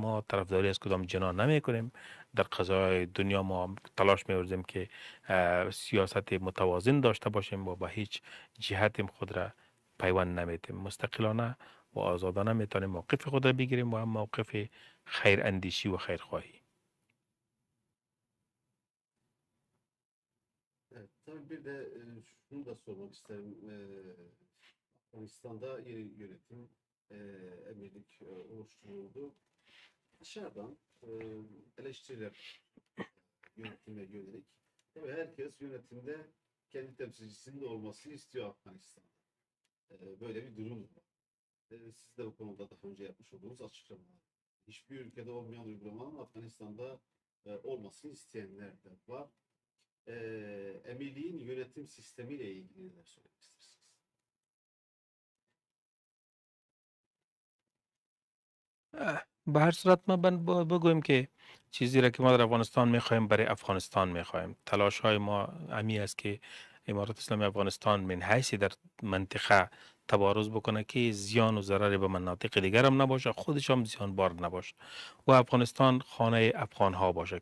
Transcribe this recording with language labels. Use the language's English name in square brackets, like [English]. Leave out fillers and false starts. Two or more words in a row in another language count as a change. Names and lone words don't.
[Persian] ما طرفداری از کدام جناح نمی کنیم. در قضای دنیا ما تلاش می‌ورزیم که سیاست متوازن داشته باشیم و به هیچ جهت خود را پیوند نمیتیم. مستقلانه و آزادانه میتونیم موقف خود را بگیریم و هم موقف خیر اندیشی و خیرخواهی. [Turkish] Evet, tabii bir de şunu da sormak isterim. Afganistan'da yeni yönetim, emirlik oluşturuldu. Dışarıdan eleştiriler yönetime yönelik. Tabii herkes yönetimde kendi temsilcisinin de olmasını istiyor Afganistan'da. Böyle bir durum var. Siz de bu konuda daha önce yapmış olduğunuz açıklamalar. Hiçbir ülkede olmayan uygulamanın Afganistan'da olmasını isteyenler de var. Emirliğin yönetim sistemiyle ilgili neler söylemek istersiniz? [Persian] به هر صورت ما بگویم که چیزی را که ما در افغانستان میخوایم برای افغانستان میخوایم. تلاش های ما امی است که امارات اسلامی افغانستان من حیثی در منطقه تبارز بکنه که زیان و ضرر به مناطق دیگر هم نباشه، خودش هم زیان بار نباشه و افغانستان خانه افغان ها باشه.